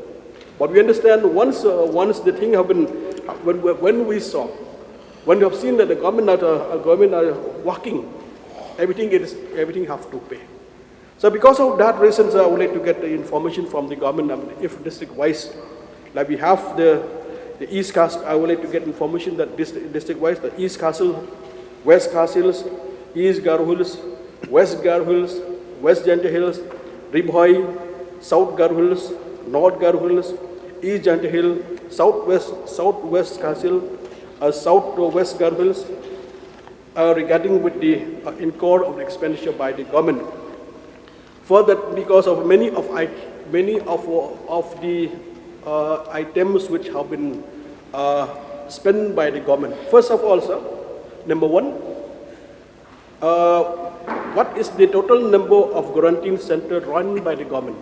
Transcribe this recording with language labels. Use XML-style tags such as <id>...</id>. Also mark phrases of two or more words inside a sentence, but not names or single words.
<en>But we understand once the thing have been, when we have seen that the government are working, everything have to pay. So because of that reasons, I would like to get the information from the government, if district-wise, like we have the East Khasi, I would like to get information that district-wise, the East Khasi, West Khasi Hills, East Garo Hills, West Garo Hills, West Jaintia Hills, Ribhoi, South Garo Hills, North Garo Hills, East Jaintia Hill, Southwest Khasi Hill, Southwest Garo Hills, regarding with the incurred of the expenditure by the government. Further, because of many of the items which have been spent by the government. First of all, sir, number one, what is the total number of quarantine centers run by the government?</en>